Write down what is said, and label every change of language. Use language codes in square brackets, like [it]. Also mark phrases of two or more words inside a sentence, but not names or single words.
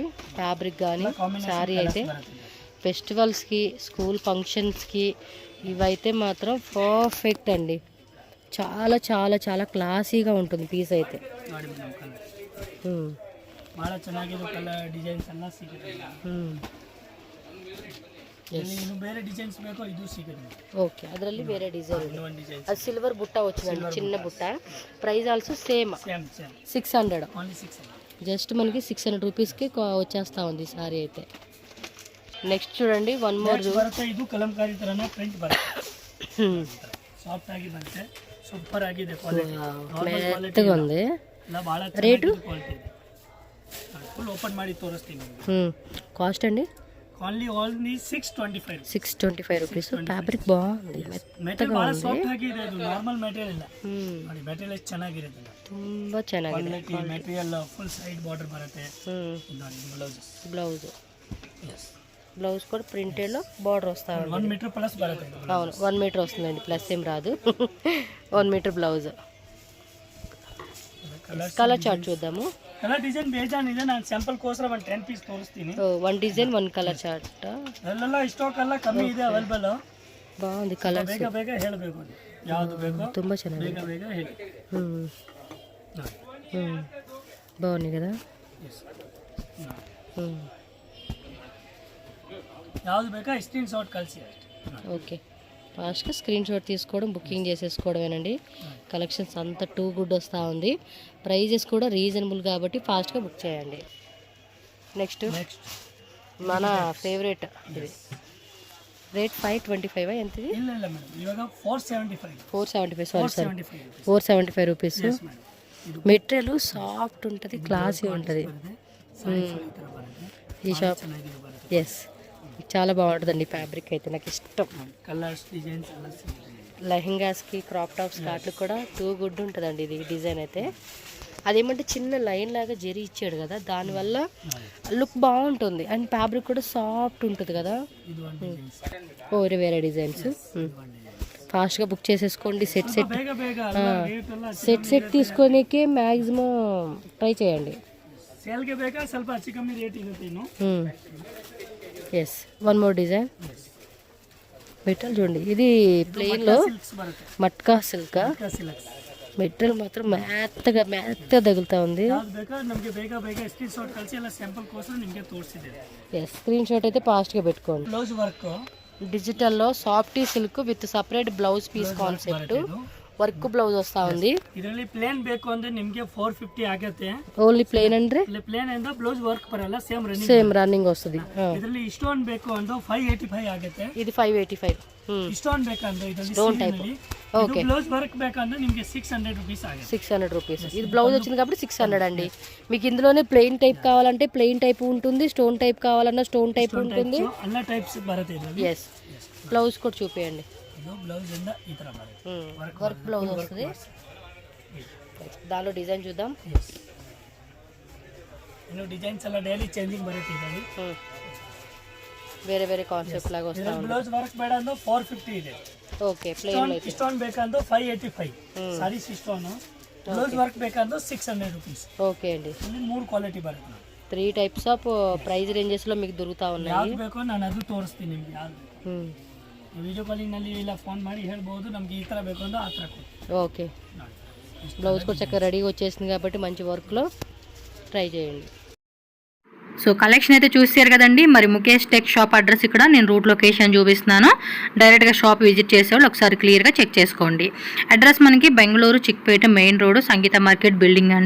[te] ఫ్యాబ్రిక్ కానీ శారీ అయితే ఫెస్టివల్స్కి, స్కూల్ ఫంక్షన్స్కి ఇవైతే మాత్రం పర్ఫెక్ట్ అండి. చాలా చాలా చాలా క్లాసీగా ఉంటుంది పీస్ అయితే. ఓకే, [kn] ಅದರಲ್ಲಿ ಬೇರೆ ಡಿಸೈನ್. ಅದು ಸಿಲ್ವರ್ ಬುಟ್ಟ [te] వచ్చిందండి, చిన్న బుట్ట. [en] price also same [te] 600. జస్ట్ మనకి 600 రూపీస్కి వచ్చేస్తా ఉంది సారీ అయితే. నెక్స్ట్ చూడండి, [en] one more. [kn] ಇದು ಕಲಂಕಾರಿ ತರನೇ ಪ್ರಿಂಟ್ ಬರುತ್ತೆ, ಸಾಫ್ಟ್ ಆಗಿ ಬರುತ್ತೆ, ಸೂಪರ್ ಆಗಿದೆ ಕ್ವಾಲಿಟಿ, [te] మెత్తగా ఉంది. రేటు [en] full open [kn] ಮಾಡಿ ತೋರಿಸ್ತೀನಿ. [te] కాస్ట్ అండి ఓన్లీ 625. 625 రూపీస్. ఫ్యాబ్రిక్ బాగుంది, మెత్తగా ఉంది. [en] normal material [kn] ಇಲ್ಲ ನೋಡಿ, మెటీరియల్ ಚೆನ್ನಾಗಿರುತ್ತೆ, ತುಂಬಾ ಚೆನ್ನಾಗಿದೆ. మెటీరియల్ [en] full side border [kn] ಬರುತ್ತೆ. [te] బ్లౌజ్ కూడా ప్రింటెడ్ లో బార్డర్ వస్తా ఉంది. [kn] 1 [en] metre plus [kn] బರುತ್ತೆ. [te] అవును, 1 మీటర్ వస్తుందండి, ప్లస్ ఏం రాదు. 1 మీటర్ బ్లౌజ్. [en] colour chart [te] చూద్దాము. [en] colour design [kn] ಬೇಜಾನಿದೆ, ನಾನು ಸ್ಯಾಂಪಲ್ ಕೋಸ್ಕರ ಒಂದು 10 ಪೀಸ್ ತೋರಿಸ್ತೀನಿ. [en] one design one colour chart [kn] ಅಲ್ಲೆಲ್ಲ ಸ್ಟಾಕ್ ಎಲ್ಲ ಕಮ್ಮಿ ಇದೆ ಅವೈಲೇಬಲ್. [te] బాగుంది కలర్. [kn] ಬೇಗ ಬೇಗ ಹೇಳಬೇಕು ಯಾವುದು ಬೇಕೋ ತುಂಬ ಚೆನ್ನಾಗಿದೆ. ಬೇಗ ಬೇಗ ಹೇಳಿ. [te] బాగుంది కదా. [kn] ಯಾವುದು ಬೇಕಾ ಸ್ಕ್ರೀನ್ ಶಾಟ್ కలిసి [te] ఓకే, ఫాస్ట్గా స్క్రీన్ షాట్ తీసుకోవడం, బుకింగ్ చేసేసుకోవడమేనండి. కలెక్షన్స్ అంతా [en] too good [te] వస్తూ ఉంది. ప్రైజెస్ కూడా రీజనబుల్ కాబట్టి ఫాస్ట్గా బుక్ చేయండి. నెక్స్ట్ మన ఫేవరెట్ ఇది రేట్ 525 ఎంత ఇది? [kn] ಇಲ್ಲ ಇಲ್ಲ ಮೇಡಮ್, ಇವಾಗ 475 [te] సారీ 475 రూపీస్. [en] material soft [te] ఉంటుంది, క్లాసీ ఉంటుంది. ఈ షాప్ ఎస్ చాలా బాగుంటుందండి. ఫ్యాబ్రిక్ అయితే నాకు ఇష్టం. [en] colours designs [te] లెహెంగాస్కి, [en] crop tops [te] కాట్లు కూడా [en] too good [te] ఉంటుందండి ఇది డిజైన్ అయితే. అదేమంటే చిన్న లైన్ లాగా జరి ఇచ్చాడు కదా, దానివల్ల లుక్ బాగుంటుంది. [en] and fabric [te] కూడా సాఫ్ట్ ఉంటుంది కదా. వేరే డిజైన్స్ ఫాస్ట్గా బుక్ చేసేసుకోండి. సెట్ తీసుకోనికే మ్యాక్సిమం ట్రై చేయండి. [kn] ಸೇಲ್ಗೆ ಬೇಕಾ ಸ್ವಲ್ಪ ಹೆಚ್ಚು ಕಮ್ಮಿ ರೇಟ್ ಇರುತ್ತೆ ಇನ್ನು. [en] yes one more design material [te] చూడండి. ఇది ప్లెయిన్లో మట్కా సిల్క్. మెటీరియల్ మాత్రం మెత్తగా తగులుతా ఉంది. ఎస్ స్క్రీన్ షాట్ అయితే ఫాస్ట్గా పెట్టుకోండి. [en] blouse work [te] డిజిటల్లో [en] softy silk with separate blouse piece concept work blouse [te] వస్తా ఉంది. [kn] ಇದರಲ್ಲಿ ಪ್ಲೇನ್ ಬೇಕು ಅಂದ್ರೆ ನಿಮಗೆ 450 ಆಗುತ್ತೆ. ఓన్లీ ప్లెయిన్ ಅಂದ್ರೆ ಪ್ಲೇನ್ ಇಂದ [en] blouse work [kn] ಬರಲ್ಲ, [te] సేమ్ రన్నింగ్ వస్తుంది. [kn] ಇದರಲ್ಲಿ ಇಷ್ಟೊಂದು ಬೇಕು ಅಂದ್ರೆ 585 ಆಗುತ್ತೆ. [te] ఇది 585. [kn] ಇಷ್ಟೊಂದು ಬೇಕಂದ್ರೆ ಇದರಲ್ಲಿ [en] stone type. ఓకే, blouse work [kn] ಬೇಕಂದ್ರೆ ನಿಮಗೆ 600 రూపీస్ ಆಗುತ್ತೆ. [te] 600 రూపీస్. ఇది బ్లౌజ్ వచ్చింది కాబట్టి 600 అండి. మీకు ఇందులోనే [en] plain type [te] కావాలంటే [en] plain type [te] ఉంటుంది, [en] stone type [te] కావాలన్నా [en] stone type [te] ఉంటుంది. [kn] అన్ని టైప్స్ బರುತ್ತೆ ಇದರಲ್ಲಿ. [te] ఎస్ బ్లౌజ్ కూడా చూపియండి. [kn] బ్లౌజ్ ఇంದ ఈ ತರ ಬರುತ್ತೆ. [en] work blouse [te] వస్తుంది. దానిలో డిజైన్ చూద్దాం. [kn] ఇನ್ನು డిజైన్స్ ಎಲ್ಲ [en] daily changing [kn] ಬರುತ್ತೆ ಇದರಲ್ಲಿ. [te] వేరే వేరే కాన్సెప్ట్ లాగా వస్తా ఉంది. [en] blouse work [kn] ಬೇಡ ಅಂದ್ರೆ 450 ಇದೆ. [te] ఓకే, ప్లెయిన్ అయితే [kn] ಸ್ಟೋನ್ ಬೇಕಂದ್ರೆ 585 ಸಾರಿ ಸ್ಟೋನ್. [en] blouse work [kn] ಬೇಕಂದ್ರೆ 600 రూపీస్. [te] ఓకే అండి. [kn] ಇಲ್ಲಿ 3 ಕ್ವಾಲಿಟಿ ಬರುತ್ತೆ. [te] 3 [en] types of price ranges [te] లో మీకు దొరుకుతా ఉన్నాయి. [kn] ಯಾವುದು ಬೇಕೋ ನಾನು ಅದು ತೋರಿಸ್ತೀನಿ ನಿಮಗೆ. ಯಾವುದು [en] video calling [kn] ನಲ್ಲಿ ಇಲ್ಲ ಫೋನ್ ಮಾಡಿ ಹೇಳ್ಬೋದು ನಮಗೆ ಈ ತರ ಬೇಕು ಅಂದ್ರೆ ಆ ತರ ಕೊಡಿ. [te] ఓకే, బ్లౌజ్ కూడా చక్కగా రెడీగా వచ్చేసింది కాబట్టి మంచి వర్క్లో ట్రై చేయండి. సో కలెక్షన్ అయితే చూసారు కదండి. మరి ముఖేష్ టెక్ షాప్ అడ్రస్ ఇక్కడ నేను రూట్ లొకేషన్ చూపిస్తున్నాను. డైరెక్ట్గా షాప్ విజిట్ చేసేవాళ్ళు ఒకసారి క్లియర్గా చెక్ చేసుకోండి. అడ్రస్ మనకి బెంగళూరు చిక్పేట మెయిన్ రోడ్ సంగీత మార్కెట్ బిల్డింగ్ అండి.